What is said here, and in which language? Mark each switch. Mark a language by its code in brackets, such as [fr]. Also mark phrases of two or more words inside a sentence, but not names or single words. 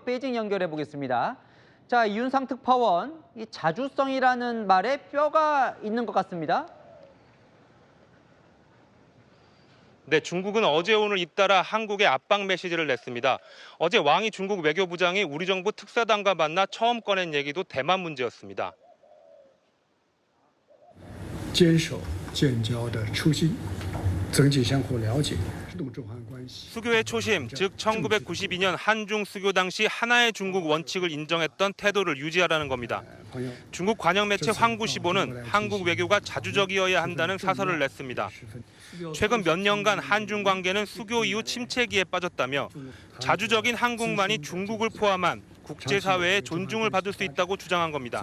[ko] 베이징 연결해 보겠습니다. 자, 이윤상 특파원, 이 자주성이라는 말에 뼈가 있는 것 같습니다. 네, 중국은 어제 오늘 잇따라 한국에 압박 메시지를 냈습니다. 어제 왕이 중국 외교부장이 우리 정부 특사단과 만나 처음 꺼낸 얘기도 대만 문제였습니다. [zh] 坚守建交的初心，增进相互了解，推动中韩关系。 [ko] 수교의 초심, 즉 1992년 한중 수교 당시 하나의 중국 원칙을 인정했던 태도를 유지하라는 겁니다. 중국 관영 매체 황구시보는 한국 외교가 자주적이어야 한다는 사설을 냈습니다. 최근 몇 년간 한중 관계는 수교 이후 침체기에 빠졌다며 자주적인 한국만이 중국을 포함한 국제사회의 존중을 받을 수 있다고 주장한 겁니다.